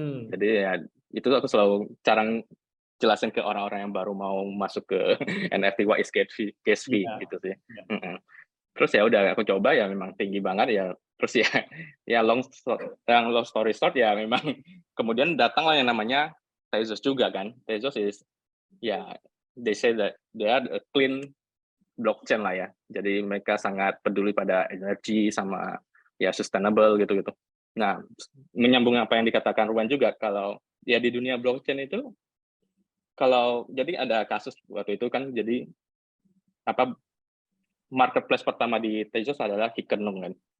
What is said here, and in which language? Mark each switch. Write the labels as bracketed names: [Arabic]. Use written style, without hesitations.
[Indonesian] Jadi ya itu aku selalu cara jelasin ke orang-orang yang baru mau masuk ke NFT [English] what is gas fee [Indonesian] gitu sih. Terus ya udah aku coba ya memang tinggi banget ya. Terus ya [English] long story short [Indonesian] ya memang kemudian datanglah yang namanya Tezos juga kan. [English] Tezos is they say that they are a clean blockchain lah ya. [Indonesian] Jadi mereka sangat peduli pada energi sama ya sustainable gitu-gitu. Nah, menyambung apa yang dikatakan Ruan juga, kalau ya di dunia blockchain itu kalau jadi ada kasus waktu itu kan, jadi marketplace pertama di Tezos adalah Hickenloops kan.